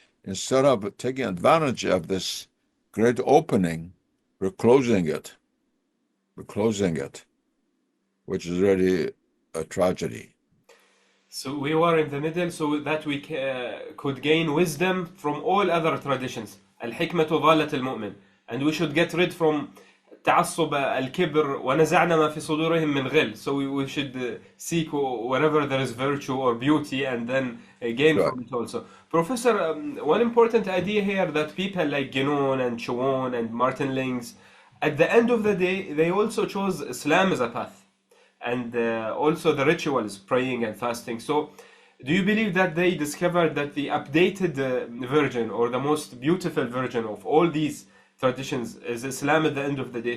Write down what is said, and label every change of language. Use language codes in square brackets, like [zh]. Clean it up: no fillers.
[en] Instead of taking advantage of this great opening, we're closing it. We're closing it, which is really a tragedy. So we were in the middle so that we could gain wisdom from all other traditions. [ar] الحكمة ضالة المؤمن. [en] And we should get rid from [ar] تعصب الكبر ونزعنا ما في صدورهم من غل. [en] So we should seek wherever there is virtue or beauty and then gain Right. from it also. Professor, one important idea here that people like Guénon and Chouon and Martin Lings, at the end of the day, they also chose Islam as a path. And also the rituals, praying and fasting. So, do you believe that they discovered that the updated version or the most beautiful version of all these traditions is Islam at the end of the day?